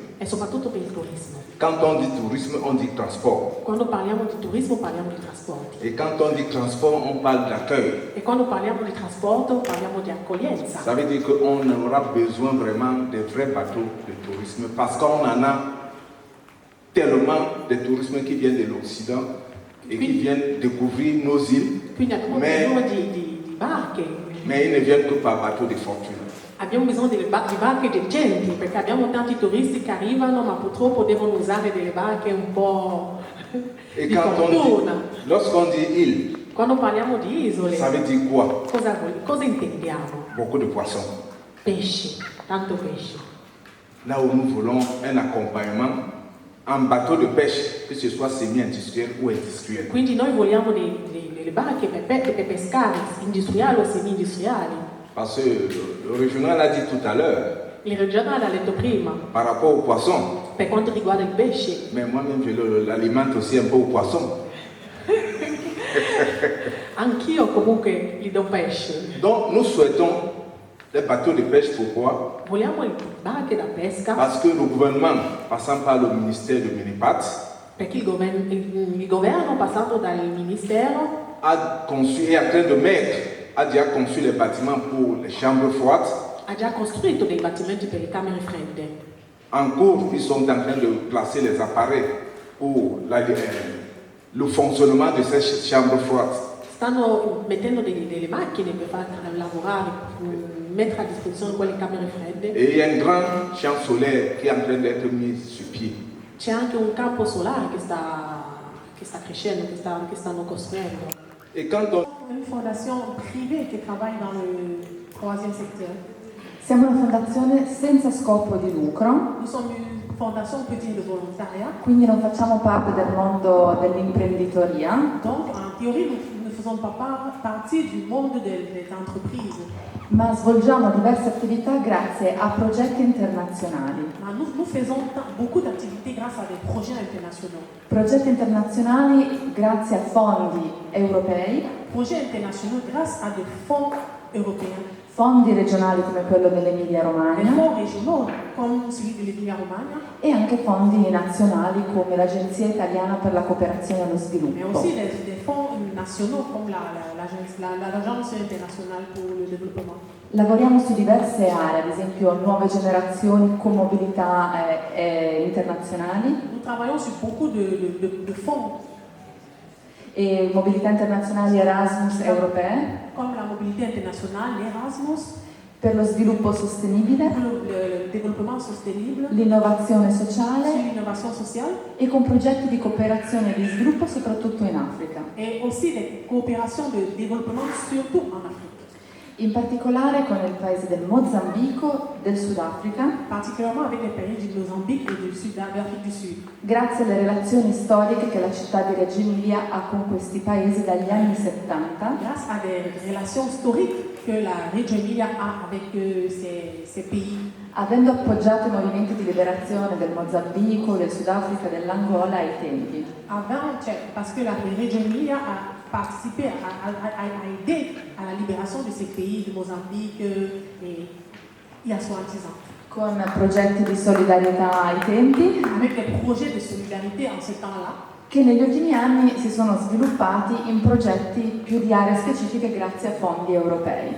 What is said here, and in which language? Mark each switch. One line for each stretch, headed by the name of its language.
Italian: è soprattutto per il turismo.
French: Quand on dit tourisme, on dit transport.
Italian: Quando parliamo di turismo parliamo di trasporti.
French: Et quand on dit transport, on parle d'accueil.
Italian: E quando parliamo di trasporto parliamo di accoglienza.
French: Ça veut dire qu'on aura besoin vraiment de vrais bateaux de tourisme parce qu'on en a tellement de tourisme qui viennent de l'Occident et qui viennent découvrir nos îles.
Italian: Quindi abbiamo bisogno di barche.
French: Mais ils ne viennent que par bateau de fortune.
Italian: Abbiamo bisogno di barche decenti perché abbiamo tanti turisti che arrivano ma purtroppo devono usare delle barche un po'
French: Et
Italian: di
French: quand on
Italian: fortuna.
French: dit, lorsqu'on dit île,
Italian: Quando parliamo di isole,
French: ça veut dire quoi?
Italian: cosa intendiamo?
French: Beaucoup de poissons.
Italian: Pesci, tanto pesce.
French: Là où nous voulons un accompagnement en bateau de pêche, que ce soit semi-industriel ou industriel.
Italian: Quindi noi vogliamo delle barche per pescare, industriali o semi-industriali.
French: Parce que le régional a dit tout à l'heure,
Italian: Il regionale ha detto prima,
French: par rapport aux poissons,
Italian: per quanto riguarda il pesce,
French: mais moi-même je l'alimente aussi un peu aux poissons.
Italian: anch'io comunque gli do pesce.
French: Donc nous souhaitons des bateaux de pêche, pourquoi?
Italian: Vogliamo le barche da pesca
French: Parce que le gouvernement, passant par le ministère de Minipat,
Italian: perché il governo passato dal ministero
French: a conçu, est en train de mettre, a déjà conçu les bâtiments pour les chambres froides.
Italian: ha già costruito dei battimenti per le camere fredde.
French: En cours, ils sont en train de placer les appareils pour le fonctionnement de ces chambres froides.
Italian: Stanno mettendo delle macchine per far lavorare, mettere a disposizione quelle camere fredde.
French: Et il y a un grand champ solaire qui est en train d'être mis sur pied.
Italian: c'è anche un campo solare che sta crescendo, che stanno costruendo.
French: Et quand on... Une fondation privée
Italian: che
French: travaille dans le troisième secteur.
Italian: Siamo una fondazione senza scopo di lucro.
French: Nous sommes une fondation, on peut dire, de volontariat.
Italian: Quindi non facciamo parte del mondo dell'imprenditoria.
French: Donc, en théorie, nous ne faisons pas partie du monde des entreprises.
Italian: Ma svolgiamo diverse attività grazie a progetti internazionali. Ma
French: nous faisons beaucoup d'activités grâce à des projets internationaux.
Italian: Progetti internazionali grazie a fondi europei.
French: Projets internationaux grâce à des fonds européens.
Italian: Fondi regionali come quello dell'Emilia Romagna.
French: Des fonds régionaux comme celui de l'Emilia Romagna.
Italian: E anche fondi nazionali come l'Agenzia Italiana per la Cooperazione e lo Sviluppo.
French: Mais aussi des fonds nationaux comme l'Agence internationale pour le développement.
Italian: Lavoriamo su diverse aree, ad esempio nuove generazioni con mobilità internazionali.
French: Nous travaillons sur beaucoup de fonds.
Italian: E mobilità internazionali Erasmus europee. Come la mobilità internazionale, l'Erasmus. Per lo sviluppo sostenibile.
French: Le développement
Italian: sostenibile. L'innovazione sociale.
French: L'innovation sociale.
Italian: E con progetti di cooperazione e di sviluppo soprattutto in Africa.
French: Et aussi des coopérations de développement surtout en Afrique.
Italian: In particolare con il paese del Mozambico, del Sudafrica.
French: Particolarment avec les pays du Mozambique et d'Afrique du Sud.
Italian: Grazie alle relazioni storiche che la città di Reggio Emilia ha con questi paesi dagli anni 70.
French: Grâce à des relations historiques que la Reggio Emilia a avec ces pays.
Italian: Avendo appoggiato i movimenti di liberazione del Mozambico, del Sudafrica, dell'Angola ai tempi.
French: Avant, parce que la Reggio Emilia a participé, a aidé à la libération de ces pays, de Mozambique et il y a 70 ans.
Italian: Con progetti di solidarietà ai tempi.
French: Avec des projets de solidarité en ce temps-là.
Italian: Che negli ultimi anni si sono sviluppati in progetti più di aree specifiche grazie a fondi europei.